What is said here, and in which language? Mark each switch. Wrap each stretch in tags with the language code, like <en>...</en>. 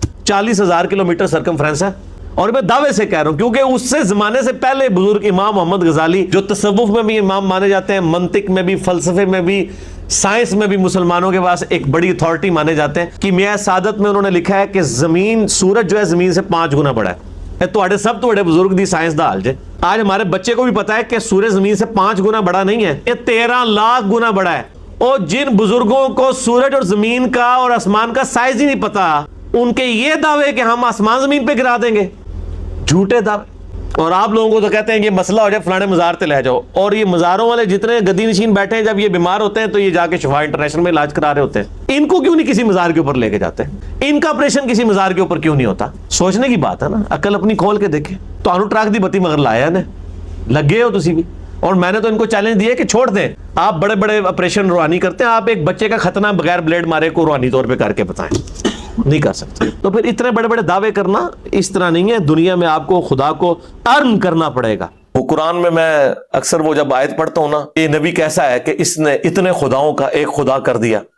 <ur>40,000 kilometre circumference ہے. اور میں دعوے سے کہہ رہا ہوں کیونکہ اس سے زمانے سے پہلے بزرگ امام محمد غزالی جو تصوف میں بھی امام مانے جاتے ہیں, منطق میں بھی, فلسفے میں بھی, سائنس میں بھی مسلمانوں کے پاس ایک بڑی اتھارٹی مانے جاتے ہیں. کیمیائے سعادت میں انہوں نے لکھا ہے کہ زمین سورج جو ہے زمین سے 5 گنا بڑا ہے.</ur> <pa>تو سب تو بڑے بزرگ دی سائنس دا حال جے.</pa> <ur>آج ہمارے بچے کو بھی پتا ہے کہ سورج زمین سے 5 گنا بڑا نہیں ہے, یہ 13 لاکھ گنا بڑا ہے. اور جن بزرگوں کو سورج اور زمین کا اور آسمان کا سائز ہی نہیں پتا, ان کے یہ دعوے کہ ہم آسمان زمین پہ گرا دیں گے, جھوٹے دعوے. اور آپ لوگوں کو تو کہتے ہیں کہ مسئلہ ہو جائے فلانے مزار تے لے جاؤ, اور یہ مزاروں والے جتنے گدی نشین بیٹھے ہیں جب یہ بیمار ہوتے ہیں تو یہ جا کے شفا انٹرنیشنل میں علاج کرا رہے ہوتے ہیں. ان کو کیوں نہیں کسی مزار کے اوپر لے کے جاتے, ان کا آپریشن کسی مزار کے اوپر کیوں نہیں ہوتا. سوچنے کی بات ہے نا, عقل اپنی کھول کے دیکھیں.</ur> <pa>تو انو ٹرک دی بتی مگر لایا نے لگے ہو تسی بھی.</pa> <ur>اور میں نے تو ان کو چیلنج دیا کہ چھوڑ دیں, آپ بڑے بڑے آپریشن روحانی کرتے ہیں, آپ ایک بچے کا ختنہ بغیر بلیڈ مارے کو روحانی طور پہ کر کے بتائیں. نہیں کر سکتے. تو پھر اتنے بڑے بڑے دعوے کرنا اس طرح نہیں ہے. دنیا میں آپ کو خدا کو ارن کرنا پڑے گا. وہ قرآن میں اکثر وہ جب آیت پڑھتا ہوں نا, یہ نبی کیسا ہے کہ اس نے اتنے خداؤں کا ایک خدا کر دیا.</ur>